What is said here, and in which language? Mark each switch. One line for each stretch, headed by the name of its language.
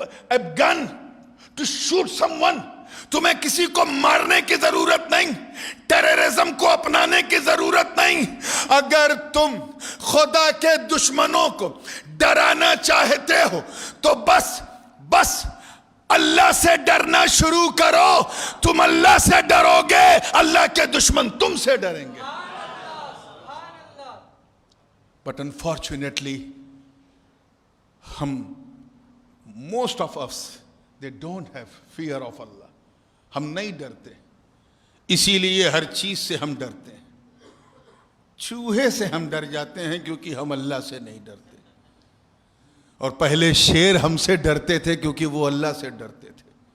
English: a gun to shoot someone،
Urdu: تمہیں کسی کو مارنے کی ضرورت نہیں، ٹیررزم کو اپنانے کی ضرورت نہیں۔ اگر تم خدا کے دشمنوں کو ڈرانا چاہتے ہو تو بس اللہ سے ڈرنا شروع کرو، تم اللہ سے ڈرو گے، اللہ کے دشمن تم سے ڈریں گے۔
English: But unfortunately, most of us, they don't have fear of Allah.
Urdu: ہم نہیں ڈرتے، اسی لیے ہر چیز سے ہم ڈرتے ہیں. چوہے سے ہم ڈر جاتے ہیں کیونکہ ہم اللہ سے نہیں ڈرتے. اور پہلے شیر ہم سے ڈرتے تھے کیونکہ وہ اللہ سے ڈرتے تھے.